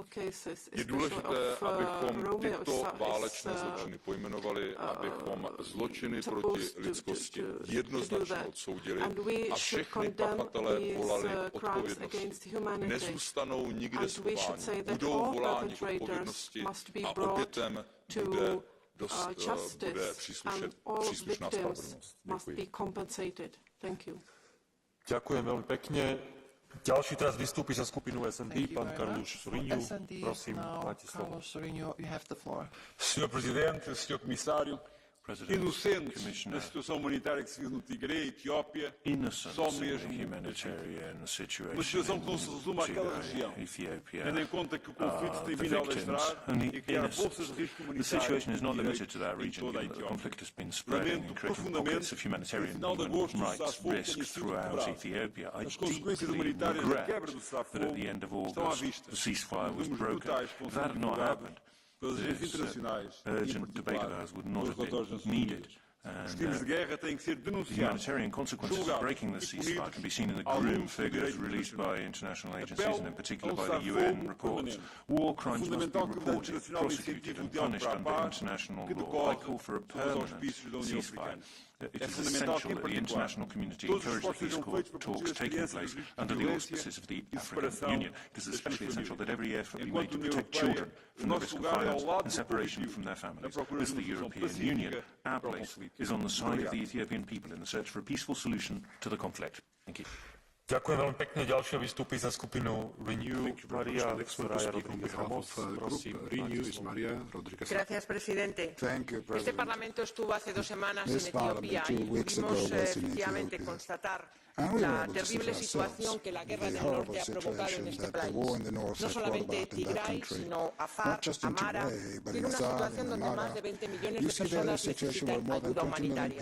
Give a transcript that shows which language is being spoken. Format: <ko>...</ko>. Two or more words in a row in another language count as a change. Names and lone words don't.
<cs>Je důležité, abychom tyto válečné zločiny pojmenovali, abychom zločiny proti lidskosti jednoznačně odsoudili a všechny pachatelé volali k odpovědnosti. Nezůstanou nikde schováni, budou voláni k odpovědnosti a obětem bude příslušná spravedlnost.</cs> <sk>Ďakujem veľmi pekne. Ďalší teraz vystúpi za skupinu SND, pán Carlos Sorinho. Prosím, máte slovo.</sk> <pt>Senhor Presidente, Senhor Comissário, inocentes da situação humanitária que se vive no Tigre, Etiópia, só mesmo uma situação que não se resume àquela região, tendo em conta que o conflito tem vindo a alastrar e criar bolsas de risco humanitário em toda a Etiópia. Lamento profundamente que no final de agosto o cessar-fogo tenha sido quebrado. As consequências humanitárias da quebra do cessar-fogo estão à vista. Os volumes brutais que foram divulgados pelas agências internacionais e, em particular, pelos relatores nacionais. Os crimes de guerra têm que ser denunciados.</pt> <en>The humanitarian consequences of breaking the ceasefire can be seen in the grim figures released by international agencies and in particular by the UN reports. War crimes must be reported, prosecuted and punished under international law. I call for a permanent ceasefire. It is essential that the international community encourage the peace talks taking place under the auspices of the African Union. It is especially essential that every effort be made to protect children from the risk of violence and separation from their families. As the European Union, our place is on the side of the Ethiopian people in the search for a peaceful solution to the conflict. Thank you.</en> <sk>Ďakujem veľmi pekne. Ďalšia vystúpi za skupinu Renew, Maria Rodríguez Ramos.</sk> <es>Gracias, presidente. Este Parlamento estuvo hace 2 semanas en Etiopía y pudimos efectivamente constatar la terrible situación que la guerra del norte ha provocado en este país. No solamente Tigray, sino Afar, Amara, tiene una situación donde más de 20 millones de personas necesitan ayuda humanitaria.</es>